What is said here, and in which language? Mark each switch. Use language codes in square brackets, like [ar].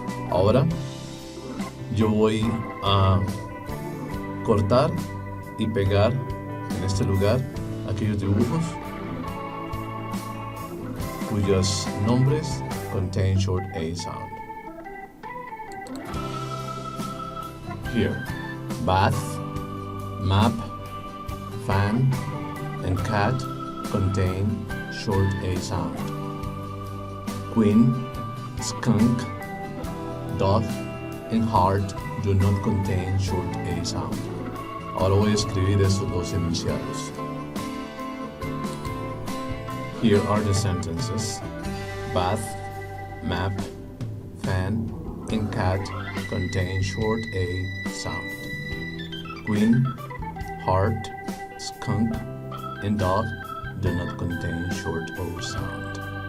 [es] Ahora yo voy a cortar y pegar en este lugar aquellos dibujos cuyos nombres [en] contain short A sound. Here, bath, map, fan, and cat contain short A sound. Queen, skunk, dog, and heart do not contain short A sound. [es] Ahora voy a escribir esos dos enunciados. [en] Here are the sentences. Bath, map, fan, and cat contain short A sound. Queen, heart, skunk, and dog do not contain short O sound.